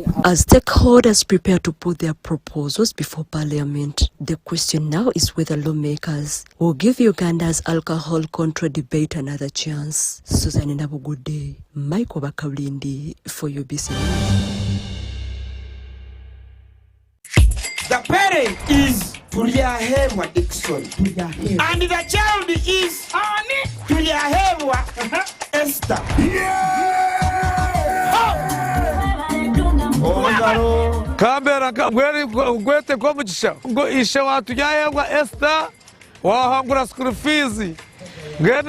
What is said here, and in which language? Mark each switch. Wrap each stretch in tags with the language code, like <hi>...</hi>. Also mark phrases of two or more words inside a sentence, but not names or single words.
<en>As stakeholders prepare to put their proposals before Parliament, the question now is whether lawmakers will give Uganda's alcohol control debate another chance. Susan Nabugude, Michael Bakawlindi for UBC. The parent is Tuliahemwa Dixon. And the child is Tuliahemwa Esther.</en> <nyn>Kambera gwete Kyomugisha ngo ishe watujyahemwa Esther wahangura</nyn> <en>school fees</en> <nyn>ngene</nyn>